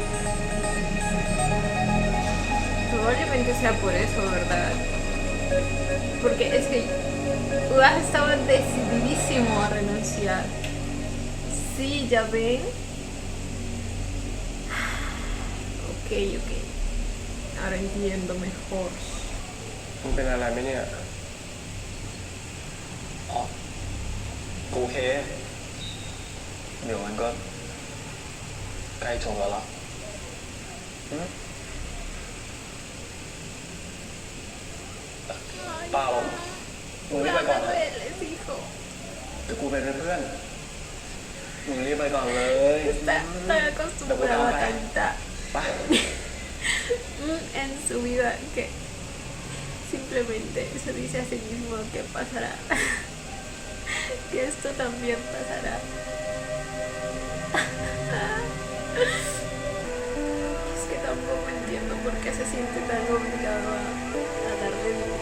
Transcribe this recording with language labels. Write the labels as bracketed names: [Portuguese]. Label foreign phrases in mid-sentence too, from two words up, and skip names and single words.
[Spanish] Probablemente sea por eso, ¿verdad? Porque es que Ua estaba decididísimo a renunciar. Sí, ya ven. Ok. Ahora entiendo mejor. [Thai] มึงเป็นอะไรไหมเนี่ย อ๋อกูโอเค เดี๋ยวมันก็ใกล้จบแล้วล่ะเปล่ามึงรีบไปก่อนนะ [Spanish] dueles, hijo. [Thai] เดี๋ยวกูไปเป็นเพื่อน มึงรีบไปก่อนเลย [Spanish] Está acostumbrado a tanta [Thai] ไป [Spanish] en su vida que simplemente se dice a sí mismo que pasará. Que esto también pasará. Es que tampoco entiendo por qué se siente tan obligado a darle dinero.